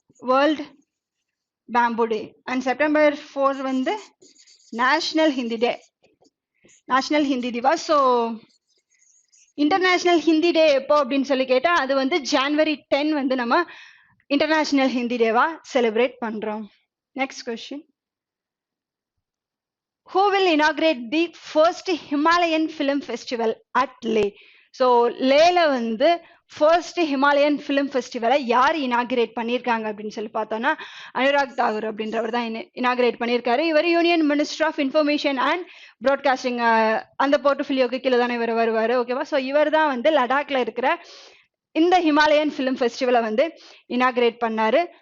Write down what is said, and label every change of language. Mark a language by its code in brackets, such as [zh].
[ta] World bamboo day. And September 4 வந்து national Hindi டே, national Hindi Diwas. So international Hindi டே எப்போ அப்படின்னு சொல்லி கேட்டா, அது வந்து ஜனவரி 10 வந்து நம்ம இன்டர்நேஷனல் ஹிந்தி டேவா செலிப்ரேட் பண்றோம். Next question. [en] Who will inaugurate the first Himalayan Film Festival at Leh? [ta] So லேல வந்து ஃபர்ஸ்ட் ஹிமாலயன் ஃபிலிம் ஃபெஸ்டிவலை யார் இனாகிரேட் பண்ணியிருக்காங்க அப்படின்னு சொல்லி பார்த்தோம்னா, அனுராக் தாகூர் அப்படின்றவர் தான் இனாகிரேட் பண்ணியிருக்காரு. இவர் union minister of information and broadcasting அந்த போர்ட்ஃபோலியோக்கு கீழே தானே இவர் வருவார். ஓகேவா? ஸோ இவர் தான் வந்து லடாக்ல இருக்கிற இந்த ஹிமாலயன் ஃபிலிம் ஃபெஸ்டிவலை வந்து இனாகிரேட் பண்ணாரு.